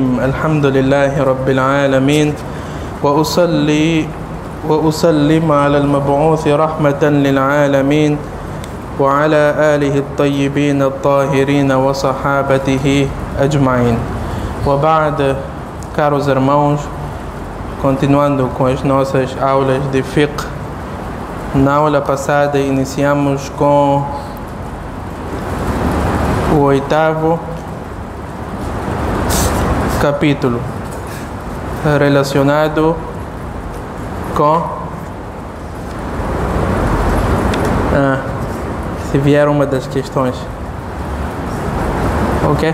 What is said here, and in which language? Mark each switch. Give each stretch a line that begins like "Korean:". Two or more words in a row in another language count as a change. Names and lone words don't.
Arabic: الحمد لله رب العالمين، وأصلي وأسلم على المبعوث رحمة للعالمين وعلى آله الطيبين الطاهرين وصحابته أجمعين. وبعد,
Portuguese: caros irmãos, continuando com as nossas aulas de fiqh. Na aula passada iniciamos com o 8º capítulo relacionado com se vier uma das questões, ok?